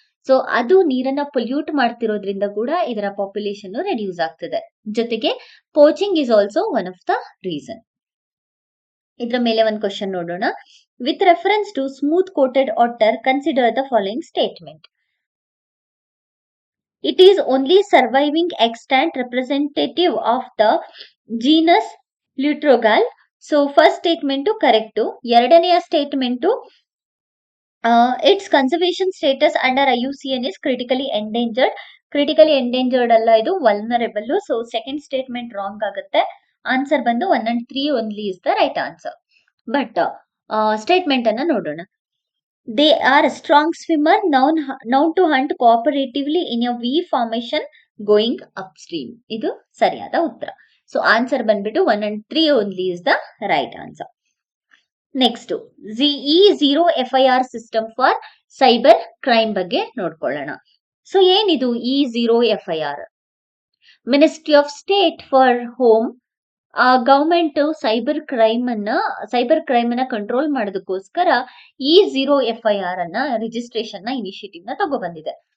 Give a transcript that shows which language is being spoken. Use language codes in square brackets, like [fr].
[kn] So ಅದು ನೀರನ್ನ pollute ಮಾಡ್ತಿರೋದ್ರಿಂದ ಕೂಡ ಇದರ ಪಾಪ್ಯುಲೇಷನ್ ರೆಡ್ಯೂಸ್ ಆಗ್ತಿದೆ. ಜೊತೆಗೆ [en] Poaching is also one of the reason. [kn] ಇದ್ರ ಮೇಲೆ ಒಂದು ಕ್ವಶನ್ ನೋಡೋಣ. [en] With reference to smooth coated water consider the following statement. It is only surviving extant representative of the genus Lutrogal. So first statement correct. [kn] ಎರಡನೆಯ statement [en] its conservation status under IUCN is critically endangered. [kn] Critically endangered ಅಲ್ಲ, ಇದು vulnerable. So second statement wrong ಆಗುತ್ತೆ. [en] Answer ಬಂದು 1 and 3 only is the right answer. But statement [kn] ಅನ್ನ ನೋಡೋಣ. [en] They are a strong swimmer known to hunt cooperatively in a V formation going upstream. [kn] ಇದು ಸರಿಯಾದ ಉತ್ತರ. So answer ಬಂದ್ಬಿಟ್ಟು [en] 1 and 3 only is the right answer. [kn] Next E0FIR system for cyber crime ಬಗ್ಗೆ ನೋಡ್ಕೊಳ್ಳೋಣ. So ಏನಿದು E0FIR? Ministry of state for home government cyber crime ಅನ್ನ control ಮಾಡೋದಕ್ಕೋಸ್ಕರ E0FIR ಅನ್ನ ರಿಜಿಸ್ಟ್ರೇಷನ್ ಇನಿಷಿಯೇಟಿವ್ ನ ತಗೊಬಂದಿದೆ.